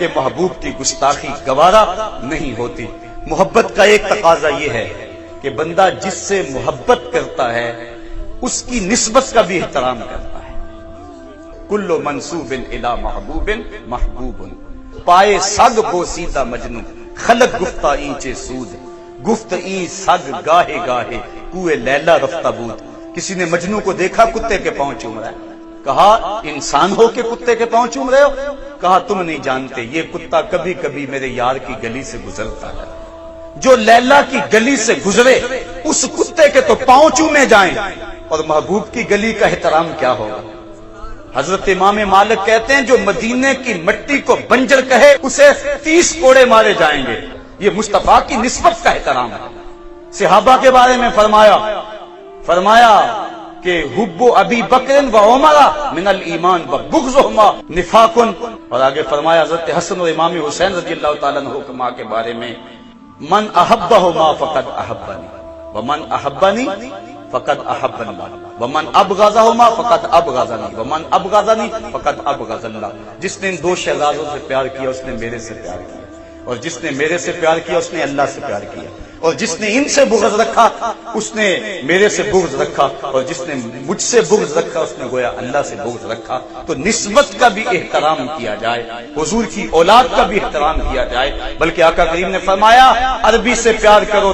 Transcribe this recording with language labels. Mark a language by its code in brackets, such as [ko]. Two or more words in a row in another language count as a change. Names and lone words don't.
[ur] محبوب کی گستاخی گوارا نہیں ہوتی محبت کا ایک تقاضا یہ ہے کہ بندہ جس سے محبت کرتا ہے اس کی نسبت کا بھی احترام کرتا ہے [ar] کل منصوب الی محبوب محبوب [ur] پائے [fa] سگ بوسیدہ مجنو خلق گفتہ اینچے سود گفت این سگ گاہے گاہے کوئے لیلا رفتہ بود [ur] کسی نے مجنو کو دیکھا کتے کے پاؤں چوم رہا ہے کہا انسان ہو کے کتے کے پاؤں چوم رہے ہو کہا تم نہیں جانتے یہ کتا کبھی کبھی میرے یار کی گلی سے گزرتا ہے جو لیلا کی گلی سے گزرے اس کتے کے تو پاؤں چومے جائیں اور محبوب کی گلی کا احترام کیا ہوگا حضرت امام مالک کہتے ہیں جو مدینے کی مٹی کو بنجر کہے اسے 30 کوڑے مارے جائیں گے یہ مصطفیٰ کی نسبت کا احترام ہے صحابہ کے بارے میں فرمایا کہ [ar] حب ابی بکر و عمر من الایمان و بغضهما نفاق [ur] اور آگے فرمایا حضرت حسن اور امام حسین [ar] رضی اللہ تعالیٰ عنہما [ur] کے بارے میں [ar] من احبہما فقد احبنی ومن احبنی فقد احبنی ومن ابغضہما فقد ابغضنی ومن ابغضنی فقد ابغض اللہ [ur] جس نے ان 2 شہزادوں سے پیار کیا اس نے میرے سے پیار کیا اور جس نے میرے سے پیار کیا اس نے اللہ سے پیار کیا اور جس نے ان سے بغض رکھا اس نے میرے سے بغض رکھا اور جس نے مجھ سے بغض رکھا اس نے گویا اللہ سے بغض رکھا تو نسبت کا بھی احترام کیا جائے حضور کی اولاد کا بھی احترام کیا جائے بلکہ آقا کریم نے فرمایا عربی سے پیار کرو